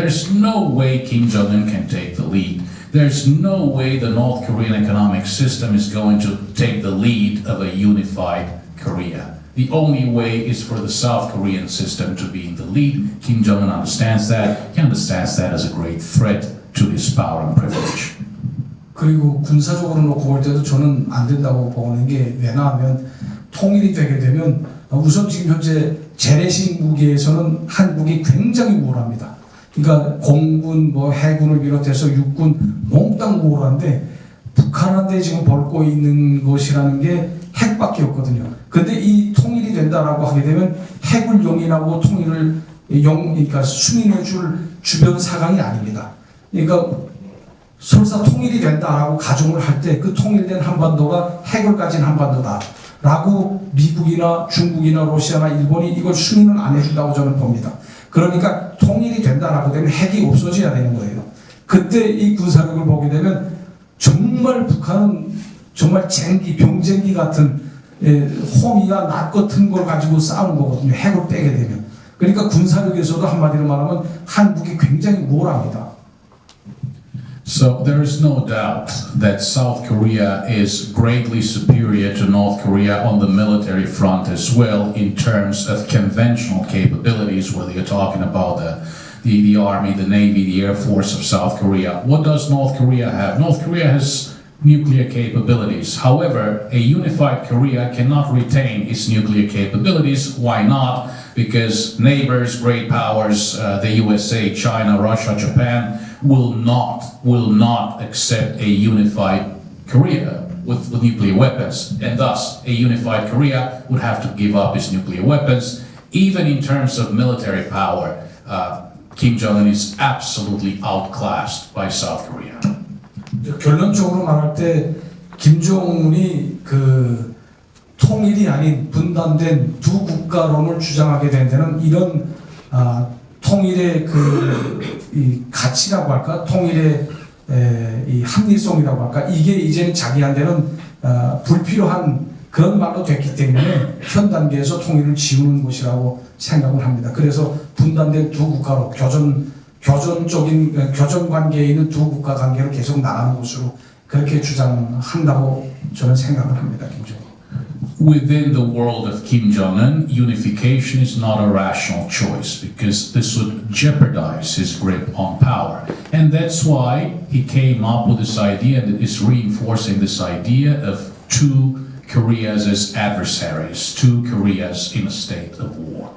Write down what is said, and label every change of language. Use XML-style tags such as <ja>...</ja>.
<en>There's no way Kim Jong-un can take the lead. There's no way the North Korean economic system is going to take the lead of a unified Korea. The only way is for the South Korean system to be in the lead. Kim Jong-un understands that. He understands that as a great threat to his power and privilege.</en> <ko>그리고 군사적으로 놓고 볼 때도 저는 안 된다고 보는 게 왜냐하면 통일이 되게 되면 우선 지금 현재 재래식 무기에서는 한국이 굉장히 우월합니다. 그러니까 공군, 뭐 해군을 비롯해서 육군 몽땅 우월한데 북한한테 지금 벌고 있는 것이라는 게 핵밖에 없거든요. 근데 이 통일이 된다라고 하게 되면 핵을 용인하고 통일을 그러니까 수민해줄 주변 사강이 아닙니다. 그러니까 설사 통일이 된다라고 가정을 할 때 그 통일된 한반도가 핵을 가진 한반도다라고 미국이나 중국이나 러시아나 일본이 이걸 승인을 안 해준다고 저는 봅니다. 그러니까 통일이 된다라고 되면 핵이 없어져야 되는 거예요. 그때 이 군사력을 보게 되면 정말 북한은 정말 쟁기, 병쟁기 같은 호미와 낫 같은 걸 가지고 싸우는 거거든요. 핵을 빼게 되면. 그러니까 군사력에서도 한마디로 말하면 한국이 굉장히 우월합니다.</ko> <en>So there is no doubt that South Korea is greatly superior to North Korea on the military front as well in terms of conventional capabilities, whether you're talking about the Army, the Navy, the Air Force of South Korea. What does North Korea have? North Korea has nuclear capabilities. However, a unified Korea cannot retain its nuclear capabilities. Why not? Because neighbors, great powers, the USA, China, Russia, Japan, will not accept a unified Korea with nuclear weapons, and thus a unified Korea would have to give up its nuclear weapons. Even in terms of military power, Kim Jong-un is absolutely outclassed by South Korea.</en> <ko>결론적으로 말할 때 김정은이 그 통일이 아닌 분단된 두 국가론을 주장하게 된 데는 이런 통일의 이 가치라고 할까, 통일의 이 합리성이라고 할까, 이게 이제는 자기한테는 불필요한 그런 말로 됐기 때문에 현 단계에서 통일을 지우는 것이라고 생각을 합니다. 그래서 분단된 두 국가로 교전 관계에 있는 두 국가 관계를 계속 나가는 것으로 그렇게 주장한다고 저는 생각을 합니다. 김정은.</ko> <en>Within the world of Kim Jong-un, unification is not a rational choice because this would jeopardize his grip on power. And that's why he came up with this idea and is reinforcing this idea of two Koreas as adversaries, two Koreas in a state of war.</en>